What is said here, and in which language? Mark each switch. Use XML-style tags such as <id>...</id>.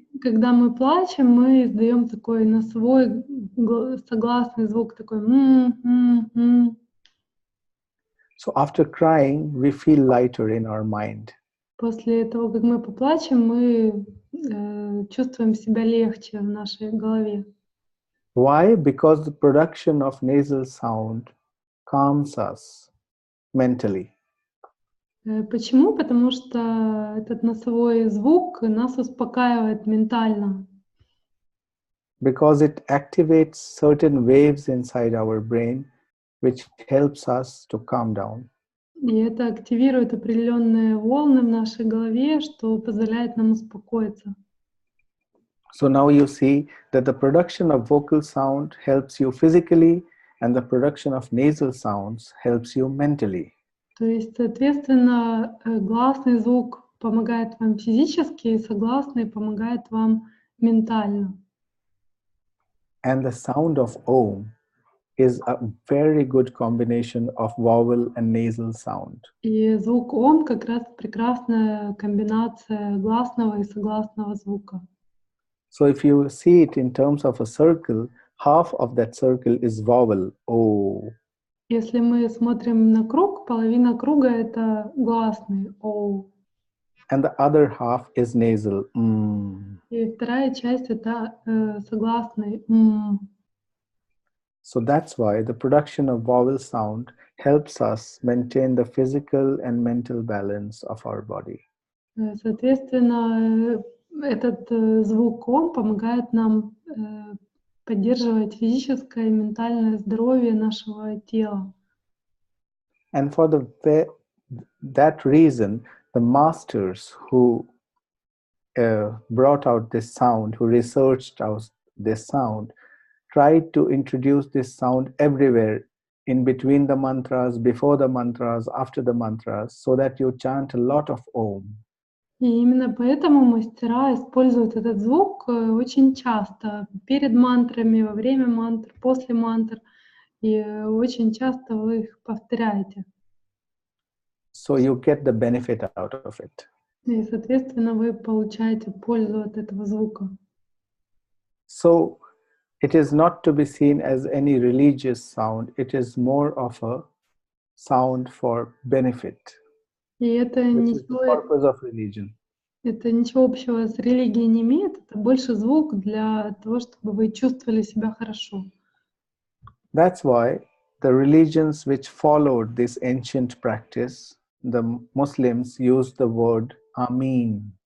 <ru>Когда мы плачем, мы издаем такой носовой согласный звук, такой м.</ru> <en>So after crying, we feel lighter in our mind.</en> <ru>После того, как мы поплачем, мы чувствуем себя легче в нашей голове.</ru> <en>Why? Because the production of nasal sound calms us mentally.</en> <ru>Почему? Потому что этот носовой звук нас успокаивает ментально.</ru> <en>Because it activates certain waves inside our brain, which helps us to calm down.</en> <ru>И это активирует определенные волны в нашей голове, что позволяет нам успокоиться.</ru> <en>So now you see that the production of vocal sound helps you physically, and the production of nasal sounds helps you mentally.</en> <ru>То есть, соответственно, гласный звук помогает вам физически, и согласный помогает вам ментально.</ru> <en>And the sound of Om is a very good combination of vowel and nasal sound.</en> <ru>И звук «ом» как раз прекрасная комбинация гласного и согласного звука.</ru> <en>So if you see it in terms of a circle, half of that circle is vowel, O.</en> <ru>Если мы смотрим на круг, половина круга — это гласный «о».</ru> <en>And the other half is nasal,</en> <ru>И вторая часть — это согласный «м».</ru> <en>So that's why the production of vowel sound helps us maintain the physical and mental balance of our body.</en> <ru>Соответственно, этот звук «ом» помогает нам поддерживать физическое и ментальное здоровье нашего тела.</ru> <en>And for that reason, the masters who brought out this sound, who researched out this sound, tried to introduce this sound everywhere, in between the mantras, before the mantras, after the mantras, so that you chant a lot of Om.</en> <ru>И именно поэтому мастера используют этот звук очень часто, перед мантрами, во время мантр, после мантр, и очень часто вы их повторяете.</ru> <en>So you get the benefit out of it.</en> <ru>И, соответственно, вы получаете пользу от этого звука.</ru> <en>So it is not to be seen as any religious sound, it is more of a sound for benefit,</en> <ru>И это</ru> <en>which is the purpose of religion.</en> <ru>Это ничего общего с религией не имеет, это больше звук для того, чтобы вы чувствовали себя хорошо.</ru> <en>That's why the religions which followed this ancient practice, the Muslims used the word Amin.</en>